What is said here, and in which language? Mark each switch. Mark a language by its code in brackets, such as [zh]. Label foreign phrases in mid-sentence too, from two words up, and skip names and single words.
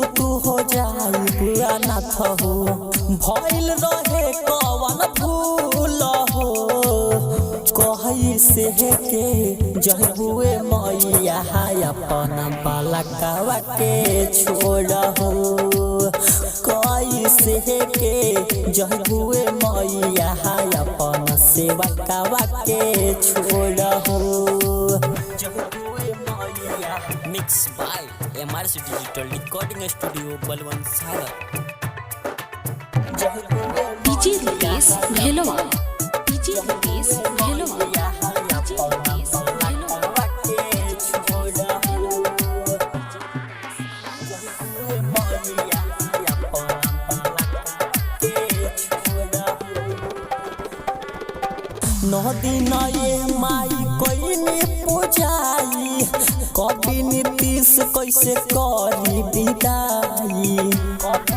[bho] तू हो जाई बुआ नाथ हो भइल रहे कवन भूल हो कही से के जहुए मैया अपना बालकवा के छोड़ हो कही से के जहुए मैया अपना सेवकवा के छोड़ हो जहुए मैया [en] Mixed by MRC Digital Recording Studio, Balwan Sagar. DJ Rupesh Bhelwa. DJ Rupesh Bhelwa. [bho] नौ दिन ये माई कोई ने पूजाई कभी नीतीश कैसे करी विदाई कभी